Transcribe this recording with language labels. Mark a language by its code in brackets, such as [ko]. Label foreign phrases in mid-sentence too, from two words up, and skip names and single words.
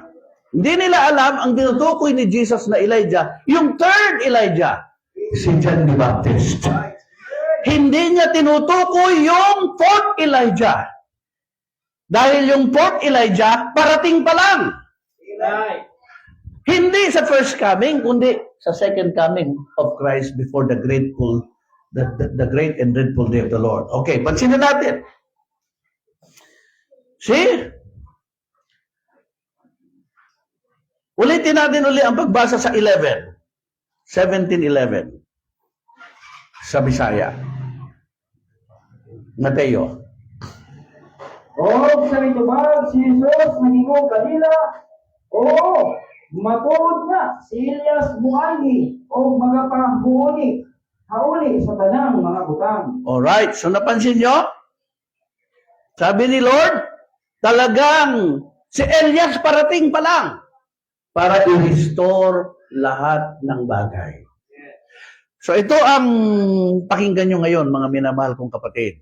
[tl] Hindi nila alam ang tinutukoy ni Jesus na Elijah, yung third Elijah, si John the Baptist. Hindi niya tinutukoy yung fourth Elijah. Dahil yung fourth Elijah, parating pa lang. Amen. Hindi sa first coming, kundi sa [en] second coming of Christ before the great and dreadful day of the Lord. [tl] Okay, pansinin natin. See? Ulitin natin uli ang pagbasa sa 17:11 sa Bisaya. Mateo. [ceb] O sa mitubag si Jesus nagingog kanila, oo, matulog na si Elias muanhi o magapabuuni hauli sa tanang mga butang. [tl] Alright, so napansin nyo? Sabi ni Lord, talagang si Elias parating pa lang para i-restore lahat ng bagay. So ito ang pakinggan nyo ngayon, mga minamahal kong kapatid.